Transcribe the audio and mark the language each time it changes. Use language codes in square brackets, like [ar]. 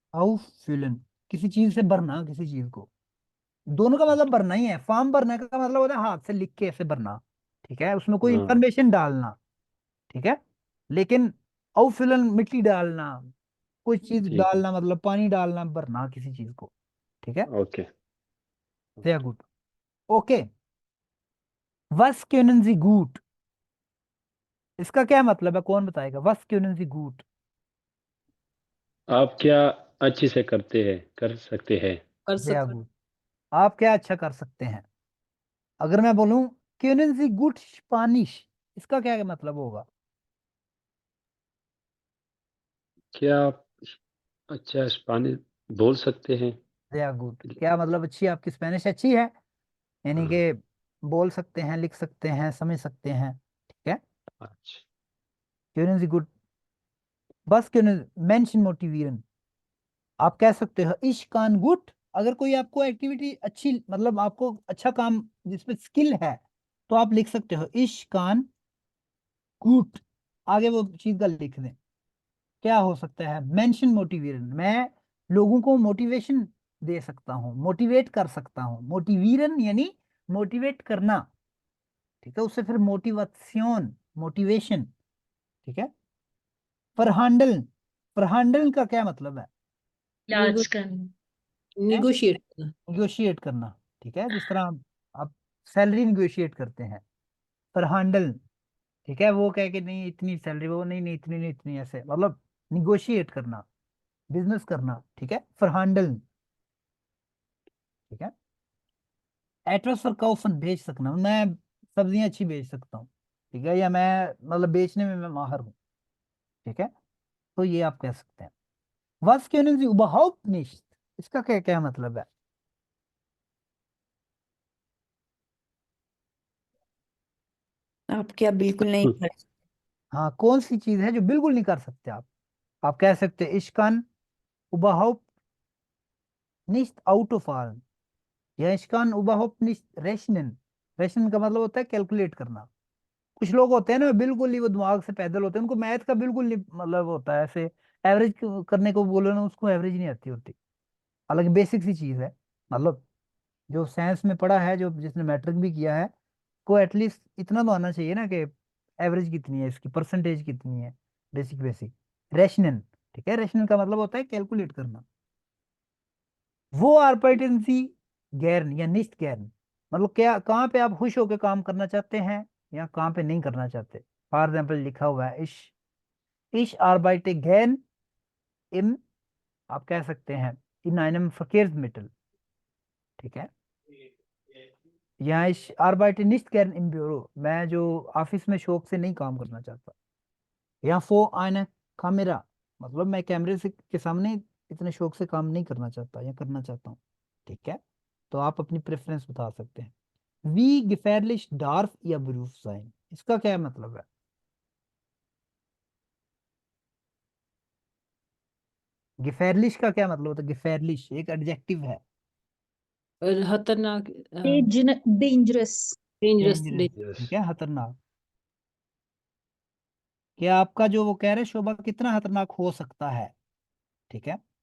[hi] ausfüllen, किसी चीज से भरना किसी चीज को। दोनों का मतलब भरना ही है। फॉर्म भरने का मतलब होता है हाथ से लिख के ऐसे भरना। ठीक है, उसमें कोई हाँ। इंफॉर्मेशन डालना। ठीक है, लेकिन ausfüllen मिट्टी डालना, कोई चीज ठीक है। डालना, मतलब पानी डालना, भरना किसी चीज को। ठीक है, okay. [de] sehr gut। ओके, was können Sie gut? [hi] इसका क्या मतलब है, कौन बताएगा? [de] was können Sie gut? [hi] आप क्या अच्छे से कर सकते हैं? कर [de] sehr [hi] सकते। [de] gut। [hi] आप क्या अच्छा कर सकते हैं? अगर मैं बोलूं [de] können Sie gut Spanish, [hi] इसका क्या मतलब होगा? क्या आप अच्छा स्पेनिश बोल सकते हैं? [de] sehr gut, [hi] क्या मतलब अच्छी, आपकी स्पेनिश अच्छी है, यानी हाँ। कि बोल सकते हैं, लिख सकते हैं, समझ सकते हैं। ठीक है, अच्छा। [de] können Sie gut, was können Menschen motivieren? [hi] आप कह सकते हो [de] ich kann gut। [hi] अगर कोई आपको एक्टिविटी अच्छी, मतलब आपको अच्छा काम जिसमें स्किल है, तो आप लिख सकते हो ich kann gut, आगे वो चीज का लिख दें। क्या हो सकता है? मेंशन मोटिवेशन, मैं लोगों को मोटिवेशन दे सकता हूँ, मोटिवेट कर सकता हूँ। मोटिवेशन यानी मोटिवेट करना। ठीक है, उससे फिर मोटिवेशन, मोटिवेशन। ठीक है, फरहांडल, फरहांडल का क्या मतलब है? इलाज करना। निगोशिएट करना। निगोशिएट करना। ठीक है, जिस तरह आप सैलरी निगोशिएट करते हैं, फरहांडल। ठीक है, वो कह के नहीं इतनी सैलरी, वो नहीं नहीं इतनी नहीं इतनी, ऐसे मतलब निगोशिएट करना, बिजनेस करना। ठीक है, फरहांडल। ठीक है, एटवस फॉर काउफन, बेच सकना, मैं सब्जियां अच्छी बेच सकता हूँ। ठीक है, या मैं मतलब बेचने में मैं माहिर हूँ। ठीक है, तो ये आप कह सकते हैं। [de] Was können Sie überhaupt nicht? [hi] इसका क्या क्या मतलब है? आप क्या बिल्कुल नहीं कर हाँ, कौन सी चीज है जो बिल्कुल नहीं कर सकते आप? आप कह सकते हैं [de] ich kann überhaupt nicht Auto fahren, [hi] या [de] ich kann überhaupt nicht rechnen। [hi] Ration का मतलब होता है कैलकुलेट करना। कुछ लोग होते हैं ना बिल्कुल ही वो दिमाग से पैदल होते हैं, उनको मैथ का बिल्कुल नहीं मतलब होता है, ऐसे एवरेज करने को बोलो ना उसको एवरेज नहीं आती होती। हालांकि बेसिक सी चीज है, मतलब जो साइंस में पढ़ा है, जो जिसने मैट्रिक भी किया है, को एटलीस्ट इतना तो आना चाहिए ना कि एवरेज कितनी है इसकी, परसेंटेज कितनी है, बेसिक बेसिक। रेशनन, ठीक है, रेशनल का मतलब होता है कैलकुलेट करना। वो [de] arbeiten Sie gern [hi] या [de] nicht gern, [hi] मतलब क्या, कहाँ पे आप खुश होकर काम करना चाहते हैं या कहाँ पे नहीं करना चाहते। फॉर एग्जाम्पल लिखा हुआ है [de] ich arbeite gern im, [hi] आप कह सकते हैं [de] in einem Verkehrsmittel, [hi] ठीक है। यहाँ [de] ich arbeite nicht gern im Büro, [hi] मैं जो ऑफिस में शौक से नहीं काम करना चाहता। या [de] vor einer Kamera, [hi] मतलब मैं कैमरे से के सामने इतने शौक से काम नहीं करना चाहता या करना चाहता हूँ, ठीक है। तो आप अपनी प्रेफरेंस बता सकते हैं। [de] Wie gefährlich darf Ihr Beruf sein, इसका क्या मतलब है। [hi] गिफेरलिश का क्या मतलब होता है। गिफेरलिश एक एडजेक्टिव है। और खतरनाक, [en] Dangerous. [hi] डेंजरस। डेंजरस, ठीक है, खतरनाक। क्या आपका जो वो कह रहे हैं शोभा कितना खतरनाक हो सकता है, ठीक है।